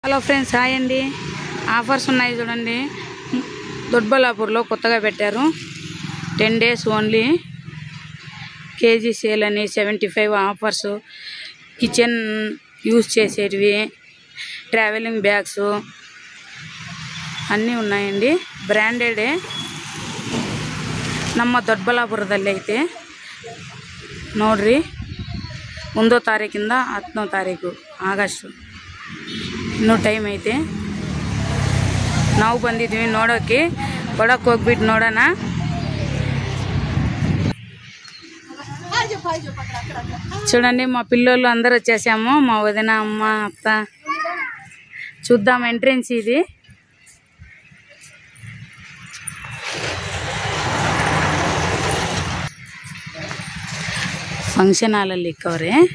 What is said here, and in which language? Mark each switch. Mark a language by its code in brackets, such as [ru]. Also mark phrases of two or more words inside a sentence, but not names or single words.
[te] హలో ఫ్రెండ్స్, హాయ్ అండి. ఆఫర్స్ ఉన్నాయి చూడండి. దొడ్బల్లాపూర్లో కొత్తగా పెట్టారు. [en] 10 days only. KG sale [te] అని 75 ఆఫర్స్. [en] kitchen use [te] చేసేటివి, [en] traveling bags [te] అన్నీ ఉన్నాయండి. బ్రాండెడే. [kn] ನಮ್ಮ ದೊಡ್ಡಬಳ್ಳಾಪುರದಲ್ಲಿ ಐತೆ ನೋಡ್ರಿ. 1వ ತಾರೀಕಿಂದ 10వ ತಾರೀಕು ಆಗಸ್ಟ್ ಇನ್ನೂ ಟೈಮ್ ಐತೆ. ನಾವು ಬಂದಿದ್ವಿ ನೋಡೋಕ್ಕೆ. ಒಳಕ್ಕೆ ಹೋಗ್ಬಿಟ್ಟು ನೋಡೋಣ. [te] చూడండి, మా పిల్లోళ్ళు అందరూ వచ్చేసాము. మా వదిన, అమ్మ, అత్త. చూద్దాం ఎంట్రెన్స్ ఇది. [kn] ಫಂಕ್ಷನ್ ಹಾಲಲ್ಲಿ ಇಕ್ಕವ್ರೆ.